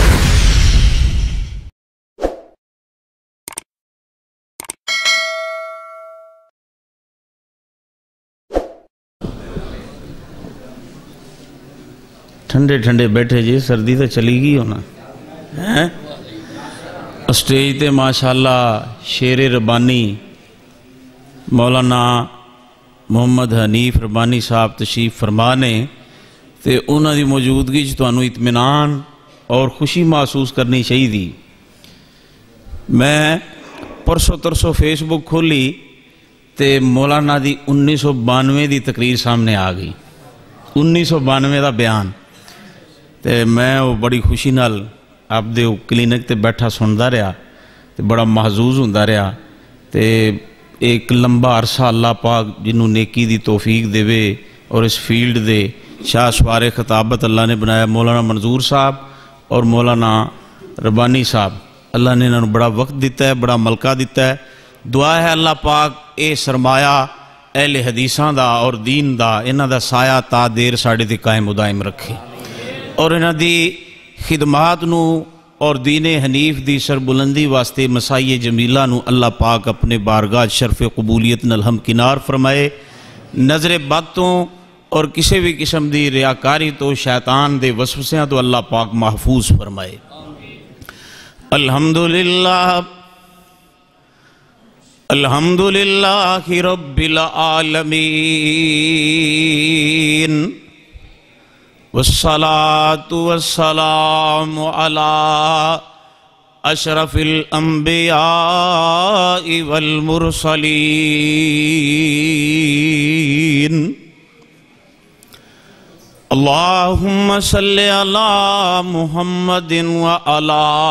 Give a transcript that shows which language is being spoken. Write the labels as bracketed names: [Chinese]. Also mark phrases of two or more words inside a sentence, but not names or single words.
[Punjabi] ٹھنڈے ٹھنڈے بیٹھے جی، سردی تو چلی گئی ہونا ہے۔ اسٹیج تے ماشاءاللہ شیر ربانی مولانا محمد حنیف ربانی صاحب تشریف فرما نے تے انہاں دی موجودگی چ تانوں اطمینان اور خوشی محسوس کرنی چاہیے۔ میں پرسوں ترسوں فیس بک کھولی تے مولانا دی 1992 دی تقریر سامنے آ گئی، 1992 دا بیان، تے میں وہ بڑی خوشی نال آپ دے کلینک تے بیٹھا سندا رہا تے بڑا محظوظ ہوندا رہا۔ تے ایک لمبا عرصہ اللہ پاک جنہوں نیکی دی توفیق دے وے اور اس فیلڈ دے شاہ سوار خطابت اللہ نے بنایا مولانا منظور صاحب اور مولانا ربانی صاحب، اللہ نے انہوں بڑا وقت دیتا ہے، بڑا ملکہ دیتا ہے۔ دعا ہے اللہ پاک اے سرمایہ اہل حدیثاں دا اور دین دا انہاں دا سایہ تا دیر ساڑے تے قائم و دائم رکھے، اور انہاں دی خدمات نو اور دین حنیف دی سربلندی واسطے مسائی جمیلہ نو اللہ پاک اپنے بارگاہ شرف قبولیت نال ہمکنار فرمائے، نظر بد تو اور کسی بھی قسم دی ریاکاری تو شیطان دے وسوسیاں تو اللہ پاک محفوظ فرمائے۔ [Arabic] الحمدللہ رب العالمین، والصلاة والسلام على اشرف الانبیاء والمرسلین، اللہم صلی علی محمد وعلی